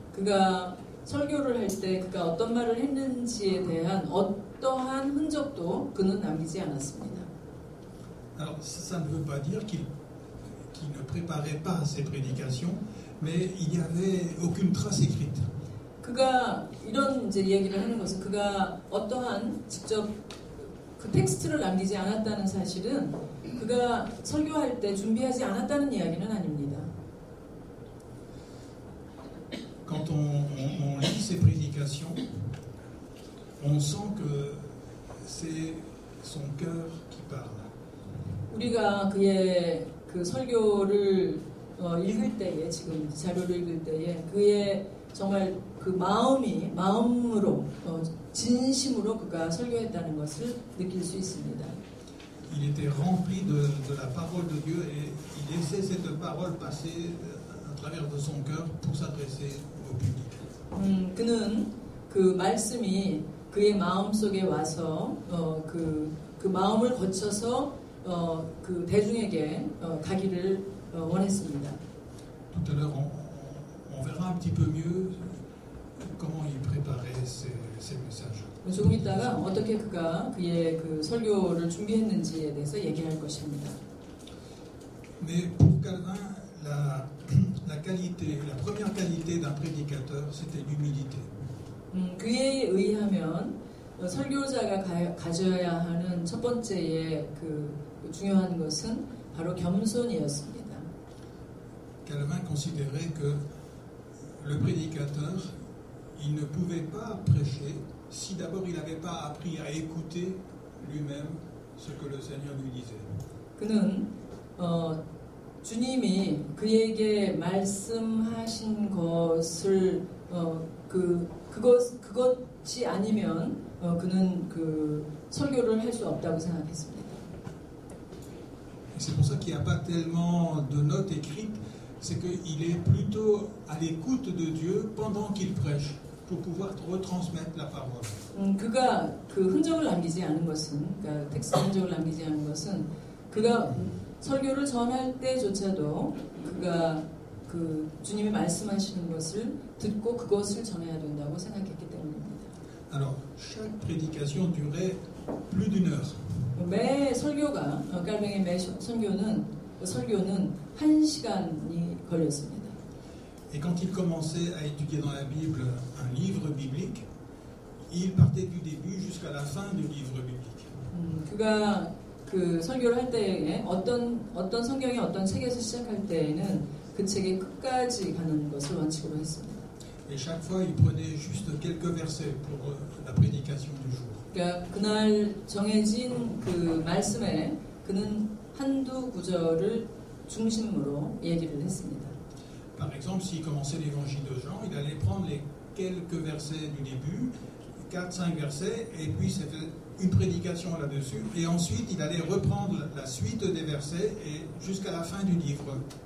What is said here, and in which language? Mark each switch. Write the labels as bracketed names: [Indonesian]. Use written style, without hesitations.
[Korean] 그가 설교를 할 때 그가 어떤 말을 했는지에 대한 어떠한 흔적도 그는 남기지 않았습니다. [French] Alors ça ne veut pas dire qu'il ne préparait pas ses prédications, mais il n'y avait aucune trace écrite. [Korean] 그가 이런 이제 이야기를 하는 것은 그가 어떠한 직접 그 텍스트를 남기지 않았다는 사실은 그가 설교할 때 준비하지 않았다는 이야기는 아닙니다. [French] Quand on lit ses prédications, on sent que c'est son cœur qui parle. [Korean] 우리가 그의 그 설교를 읽을 때에 지금 자료를 읽을 때에 그의 정말 그 마음으로 진심으로 그가 설교했다는 것을 느낄 수 있습니다. [French] Il était rempli de la parole de Dieu et il laissait cette parole passer à travers de son cœur pour s'adresser au public. [Korean] 그는 그 말씀이 그의 마음 속에 와서 그 마음을 거쳐서 그 대중에게 가기를 원했습니다. [French] Tout à l'heure, on verra un petit peu mieux comment il préparait ses messages. [Korean] 조금 있다가 어떻게 그가 그의 그 설교를 준비했는지에 대해서 얘기할 것입니다. [French] Mais pour Calvin, la qualité, la première qualité d'un prédicateur, c'était l'humilité. [Korean] 그에 의하면 설교자가 가져야 하는 첫 번째의 그 중요한 것은 바로 겸손이었습니다. [French] Calvin considérait que le prédicateur, il ne pouvait pas prêcher si d'abord il n'avait pas appris à écouter lui-même ce que le Seigneur lui disait. [Korean] 그는 주님이 그에게 말씀하신 것을 그것이 아니면 그는 그 설교를 할 수 없다고 생각했습니다. [French] C'est pour ça qu'il n'y a pas tellement de notes écrites, c'est qu'il est plutôt à l'écoute de Dieu pendant qu'il prêche, pour pouvoir retransmettre la parole. [Korean] 그가 그 흔적을 남기지 않은 것은, 그러니까 텍스트 흔적을 남기지 않은 것은 그가 설교를 전할 때조차도 그가 그 주님이 말씀하시는 것을 듣고 그것을 전해야 된다고 생각했기 때문입니다. [French] Alors, chaque prédication durait plus d'une heure. [Korean] 매 설교가 깔뱅의 매 설교는 1시간이 걸렸습니다. [French] Et quand il commençait à étudier dans la Bible un livre biblique, il partait du début jusqu'à la fin du livre biblique. [Korean] 그가 그 설교를 할 때에 어떤 성경의 어떤 책에서 시작할 때에는 그 책의 끝까지 가는 것을 원칙으로 했습니다. [French] Et chaque fois, il prenait juste quelques versets pour la prédication du jour. [Korean] 그러니까 그날 정해진 그 말씀에 그는 한두 구절을 중심으로 얘기를 했습니다. [French] Par exemple, s'il commençait l'évangile de Jean, il allait prendre les quelques versets du début, 4-5 versets, et puis c'était une prédication là-dessus, et ensuite il allait reprendre la suite des versets et jusqu'à la fin du livre.